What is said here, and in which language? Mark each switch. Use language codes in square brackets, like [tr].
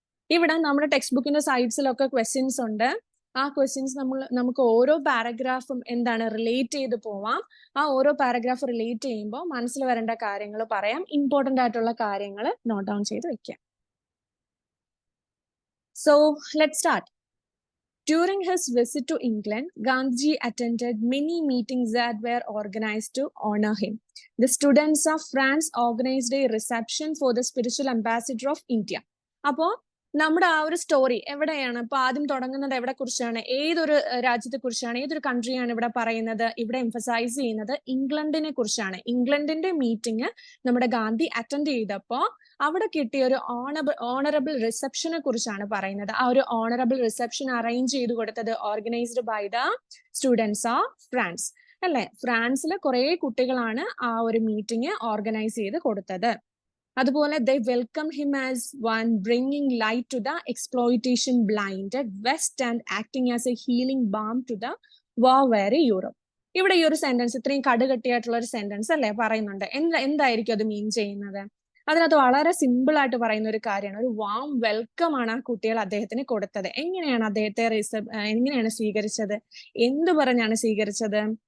[ml] ഇവിടെ നമ്മുടെ ടെക്സ്റ്റ് ബുക്കിന്റെ സൈഡ്സിലൊക്കെ ക്വസ്റ്റ്യൻസ് ഉണ്ട്. ആ ക്വസ്റ്റ്യൻസ് നമുക്ക് ഓരോ പാരഗ്രാഫും എന്താണ് റിലേറ്റ് ചെയ്ത് പോവാം. ആ ഓരോ പാരഗ്രാഫ് റിലേറ്റ് ചെയ്യുമ്പോൾ മനസ്സിൽ വരേണ്ട കാര്യങ്ങൾ പറയാം, ഇമ്പോർട്ടൻ്റ് ആയിട്ടുള്ള കാര്യങ്ങൾ നോട്ട് ഡൗൺ ചെയ്ത് വെക്കാം. [en] So let's start. During his visit to England, Gandhi attended many meetings that were organized to honor him. The students of France organized a reception for the spiritual ambassador of India. [ml] അപ്പോൾ നമ്മുടെ ആ ഒരു story എവിടെയാണ്? അപ്പൊ ആദ്യം തുടങ്ങുന്നത് എവിടെ കുറിച്ചാണ്? ഏതൊരു രാജ്യത്തെ കുറിച്ചാണ്, ഏതൊരു കൺട്രിയാണ് ഇവിടെ പറയുന്നത്? ഇവിടെ എംഫസൈസ് ചെയ്യുന്നത് ഇംഗ്ലണ്ടിനെ കുറിച്ചാണ്. ഇംഗ്ലണ്ടിന്റെ മീറ്റിംഗ് നമ്മുടെ ഗാന്ധി അറ്റൻഡ് ചെയ്തപ്പോ അവിടെ കിട്ടിയ ഒരു ഓണറബിൾ റിസപ്ഷനെ കുറിച്ചാണ് പറയുന്നത്. ആ ഒരു ഓണറബിൾ റിസപ്ഷൻ അറേഞ്ച് ചെയ്ത് കൊടുത്തത് [en] organised by the students of France, [ml] അല്ലെ? ഫ്രാൻസിലെ കുറെ കുട്ടികളാണ് ആ ഒരു മീറ്റിംഗ് ഓർഗനൈസ് ചെയ്ത് കൊടുത്തത്. അതുപോലെ [en] they welcomed him as one bringing light to the exploitation blinded West and acting as a healing balm to the war-weary Europe. [ml] ഇവിടെ ഈ ഒരു സെന്റൻസ് ഇത്രയും കടുകട്ടിയായിട്ടുള്ള ഒരു സെന്റൻസ് അല്ലേ പറയുന്നുണ്ട്. എന്തായിരിക്കും അത് മീൻ ചെയ്യുന്നത്? അതിനകത്ത് വളരെ സിമ്പിൾ ആയിട്ട് പറയുന്ന ഒരു കാര്യമാണ്, ഒരു വാം വെൽക്കം ആണ് ആ കുട്ടികൾ അദ്ദേഹത്തിന് കൊടുത്തത്. എങ്ങനെയാണ് അദ്ദേഹത്തെ എങ്ങനെയാണ് സ്വീകരിച്ചത്? എന്തു പറഞ്ഞാണ് സ്വീകരിച്ചത്?